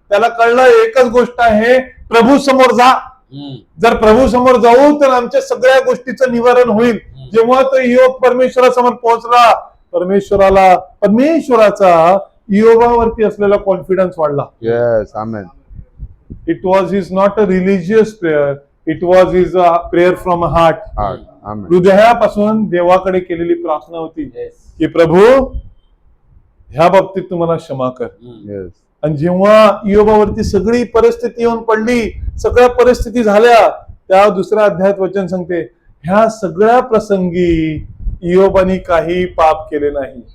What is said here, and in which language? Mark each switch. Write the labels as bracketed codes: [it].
[mr] त्याला कळलं एकच गोष्ट आहे, प्रभू समोर जा. Mm. जर प्रभू समोर जाऊ तर आमच्या सगळ्या गोष्टीचं निवारण होईल. जेव्हा तो इयोब परमेश्वरासमोर पोहोचला, परमेश्वराचा इयोबावरती असलेला कॉन्फिडन्स वाढला. [en] Yes. Amen. It was his not a religious prayer, it was his prayer from a heart. Heart. Amen. [mr] हृदयापासून देवाकडे केलेली प्रार्थना होती [en] Yes. [mr] की प्रभू ह्या बाबतीत तुम्हाला क्षमा कर. Mm. [en] Yes. [mr] आणि जेव्हा इयोबावरती सगळी परिस्थिती येऊन पडली, सगळ्या परिस्थिती झाल्या, त्या दुसऱ्या अध्यायात वचन सांगते ह्या सगळ्या प्रसंगी इयोबाने काही पाप केले नाही.